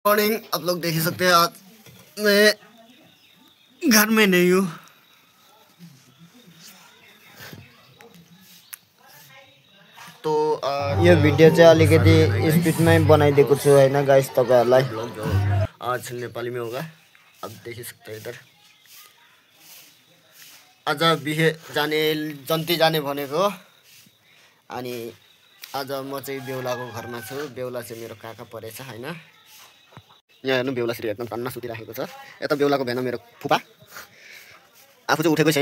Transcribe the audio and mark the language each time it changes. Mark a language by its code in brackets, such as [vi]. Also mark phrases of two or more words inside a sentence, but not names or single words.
[hi] मॉर्निंग। आप लोग देख ही सकते हैं आज मैं घर में नहीं हूँ। [ne] तो यो भिडियो चाहिँ अलिकति स्पिडमै बनाइदिएको छु हैन गाइस तपाईहरुलाई। [hi] आज नेपाली में होगा, अब देख ही सकते हैं इधर। [ne] आज बिहे जाने जन्ती जाने भनेको अनि आज म चाहिँ बेहुलाको घरमा छु। बेहुला चाहिँ मेरो काका परेछ हैन। यहाँ हेर्नु बेहुला श्री एकदम टन्न सुतिराखेको छ। यता बेहुलाको भेना मेरो फुपा आफू चाहिँ उठेकै छैन।